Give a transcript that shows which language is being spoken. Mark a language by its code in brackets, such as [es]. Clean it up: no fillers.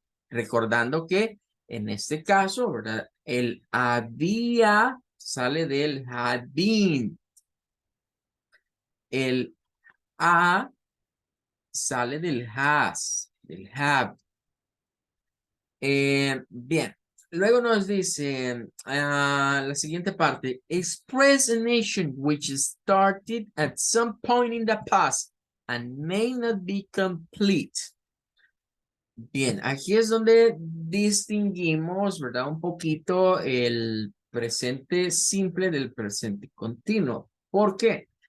[es] Recordando que en este caso, ¿verdad? El había sale del had been. El a sale del has, del have. Bien, luego nos dice la siguiente parte. [en] Express a nation which started at some point in the past and may not be complete. [es] Bien, aquí es donde distinguimos, ¿verdad? Un poquito el presente simple del presente continuo. ¿Por qué?